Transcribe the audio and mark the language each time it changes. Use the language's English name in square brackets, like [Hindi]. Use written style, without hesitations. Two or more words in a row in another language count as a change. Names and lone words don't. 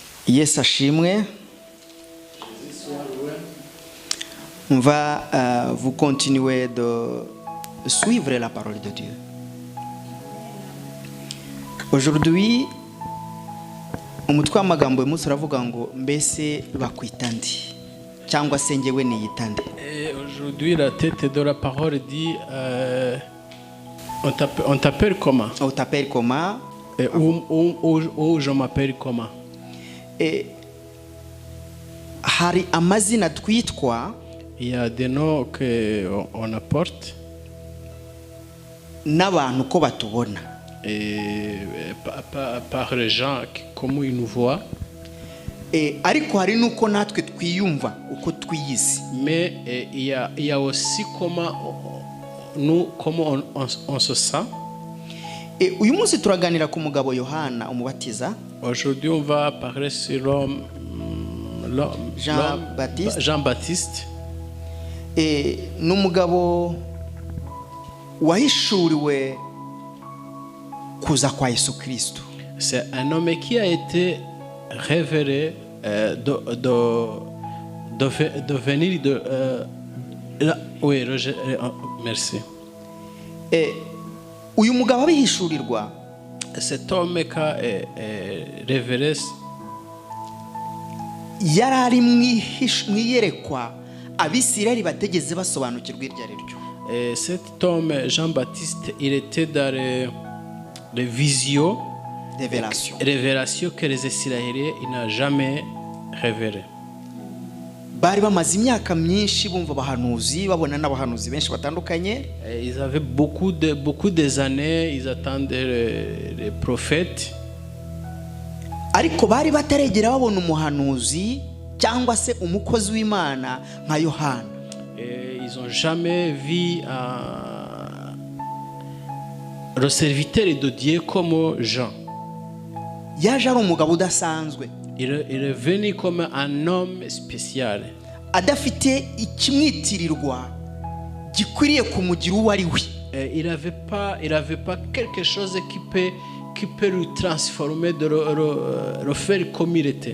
[Kinyarwanda] Yes ashimwe. [French] On va vous continuer de suivre la parole de Dieu. Aujourd'hui, [Kinyarwanda] umutwe w'amagambo y'umunsi uravuga ngo mbese bakwita ndi cyangwa se njyewe niyitande. [French] Aujourd'hui, la tête de la parole dit on t'appelle comment? On t'appelle comment? Ou je m'appelle comment? [Kinyarwanda] Hari amazina twitwa. [French] Il y a des noms qu'on apporte. [Kinyarwanda] N'abantu ko batubona. [French] Par les gens, comment ils nous voient. [Kinyarwanda] Ariko hari nuko natwe twiyumva uko twiyizi. [French] Mais il y a aussi comment on se sent. [Kinyarwanda] Uyu munsi turaganira ku mugabo Yohana umubatiza. [French] Aujourd'hui on va parler sur l'homme Jean-Baptiste. [Kinyarwanda] N'umugabo wahishuriwe kuza kwa Yesu Kristo. [French] C'est un homme qui a été révélé de venir de oui, merci. [Kinyarwanda] Uyu mugabo abihishurirwa, [French] cet homme qui a révélé [Kinyarwanda] yarari mwiyerekwa abisirayeli bategeze basobanukirwa iryo ari ryo. [French] Cet homme Jean-Baptiste, il était dans les visions, révélations que les Israéliens n'ont jamais révélées. [Kinyarwanda] Bari bamaze imyaka myinshi bumva abahanuzi babona n'abahanuzi benshi batandukanye. [French] Ils avaient beaucoup des années, ils attendaient les prophètes. [Kinyarwanda] Ariko bari bataregera babona umuhanuzi cyangwa se umukozi w'Imana nka Yohana. [French] Ils ont jamais vu le serviteur de Dieu comme Jean. [Kinyarwanda] Yaje ari umugabo udasanzwe. [French] Il est venu comme un homme spécial. [Kinyarwanda] Adafite ikimwitirirwa gikwiriye kumugira uwo ari we. [French] Il avait pas quelque chose qui peut le transformer, de le faire comme il était.